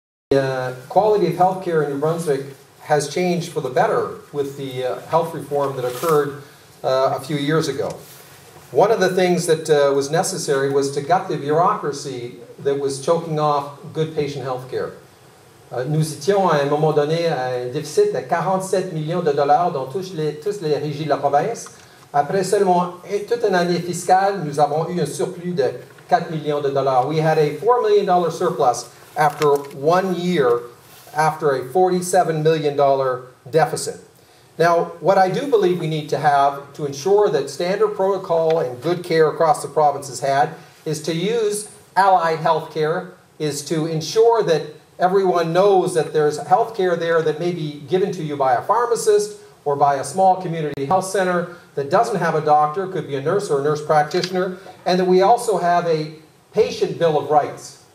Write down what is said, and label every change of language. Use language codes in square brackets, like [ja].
[en] The quality of healthcare in New Brunswick has changed for the better with the health reform that occurred a few years ago. One of the things that was necessary was to gut the bureaucracy that was choking off good patient health care. [fr] Nous étions à un moment donné à un déficit de 47 millions de dollars dans toutes les régies de la province. Après seulement toute une année fiscale, nous avons eu un surplus de 4 millions de dollars. [en] We had a $4 million surplus after 1 year after a $47 million deficit. Now, what I do believe we need to have to ensure that standard protocol and good care across the province is had is to use allied health care, is to ensure that everyone knows that there's health care there that may be given to you by a pharmacist or by a small community health center that doesn't have a doctor, could be a nurse or a nurse practitioner, and that we also have a patient bill of rights.